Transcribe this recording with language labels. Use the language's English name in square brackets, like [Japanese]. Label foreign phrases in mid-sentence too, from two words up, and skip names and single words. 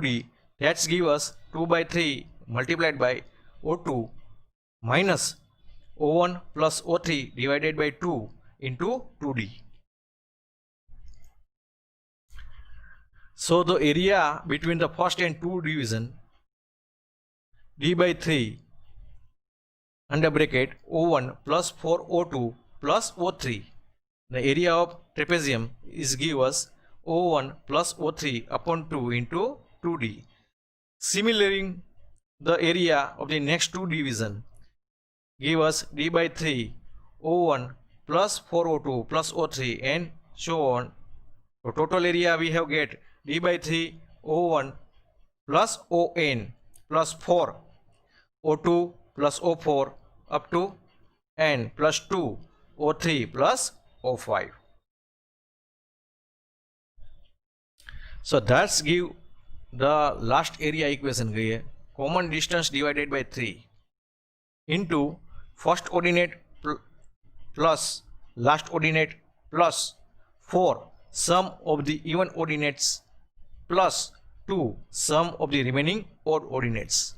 [English] That's give us 2/3 multiplied by O2 minus O1 plus O3 divided by 2 into 2D. So the area between the first and 2 division D/3 under bracket O1 plus 4O2 plus O3. The area of trapezium is give us O1 plus O3 upon 2 into 2D. Similarly, the area of the next 2 division give us D/3 O1 plus 4O2 plus O3 and so on. So total area we have get D/3 O1 plus On plus 4 O2 plus O4 up to N plus 2 O3 plus O5. So that's give the last area equation [Hindi] गई है. [English] Common distance divided by 3 into first ordinate plus last ordinate plus 4 sum of the even ordinates plus 2 sum of the remaining odd ordinates.